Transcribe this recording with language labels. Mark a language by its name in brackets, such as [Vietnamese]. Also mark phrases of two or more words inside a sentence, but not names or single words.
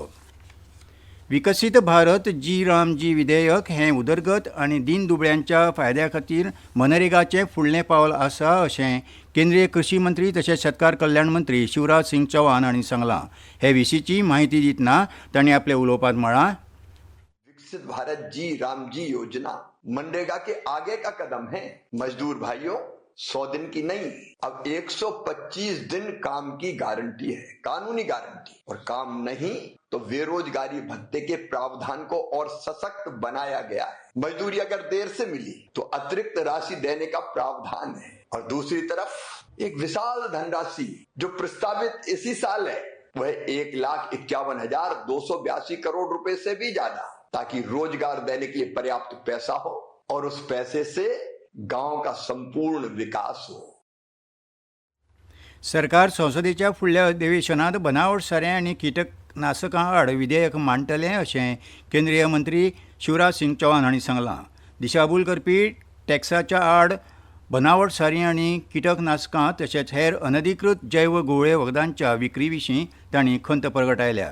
[Konkani] विकसीत भारत जी विधेयक हें उदरगत आनी दीनदुबळ्यांच्या फायद्या खातीर मनरेगाचें फुडलें पावल आसा अशें केंद्रीय कृशी मंत्री तशेंच शेतकार कल्याण मंत्री शिवराज सिंग चौहान हांणी सांगलां. हे विशींची माहिती दितना तांणी आपल्या उलोवपांत म्हळां. [Hindi] विकसित भारत जी योजना मनरेगा के आगे का कदम है. मजदूर भाइयों, 100 दिन की नहीं, अब 125 दिन काम की गारंटी है, कानूनी गारंटी. और काम नहीं तो बेरोजगारी भत्ते के प्रावधान को और सशक्त बनाया गया है. मजदूरी अगर देर से मिली तो अतिरिक्त राशि देने का प्रावधान है. और दूसरी तरफ एक विशाल धनराशि जो प्रस्तावित इसी साल है, वह 1,51,282 करोड़ रुपए से भी ज्यादा, ताकि रोजगार देने के लिए पर्याप्त पैसा हो और उस पैसे से गांव का संपूर्ण विकास हो. [Konkani] सरकार संसदेच्या फुडल्या अधिवेशनात बनावट सारें आनी कीटकनाशकां आड विधेयक मांडटलें अशें केंद्रीय मंत्री शिवराज सिंग चौहान हांणी सांगलां. दिशाभूल करपी टॅक्साच्या आड बनावट सारीं आनी कीटकनाशकां तशेंच हेर अनधिकृत जैव गुळ्ळे वखदांच्या विक्री विशीं तांणी खंत प्रगटायल्या.